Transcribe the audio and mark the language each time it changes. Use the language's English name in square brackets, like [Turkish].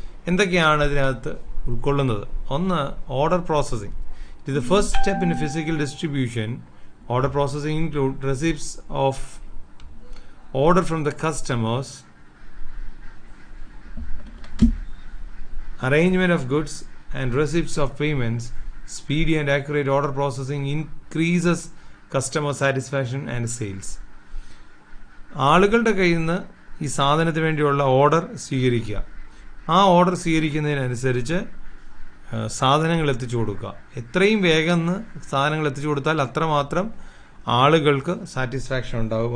[Malayalam] എന്തൊക്കെയാണ് ഇതിനകത്ത് ഉൾക്കൊള്ളുന്നത്? ഒന്ന്, ഓർഡർ പ്രോസസ്സിംഗ്. [English] ഇത് the first step in physical distribution. Order processing include receipts of order from the customers, arrangement of goods and receipts of payments. Speedy and accurate order processing increases customer satisfaction and sales. [Malayalam] ആളുകളുടെ കയ്യിൽ നിന്ന് ഈ സാധനത്തിന് വേണ്ടിയുള്ള order സ്വീകരിക്കുക. ആ order സ്വീകരിക്കുന്നതിനനുസരിച്ച് സാധനങ്ങൾ എത്തിച്ചു കൊടുക്കുക. എത്രയും വേഗം സാധനങ്ങൾ എത്തിച്ചു കൊടുത്താൽ അത്രമാത്രം ആളുകൾക്ക് സാറ്റിസ്ഫാക്ഷൻ ഉണ്ടാകും.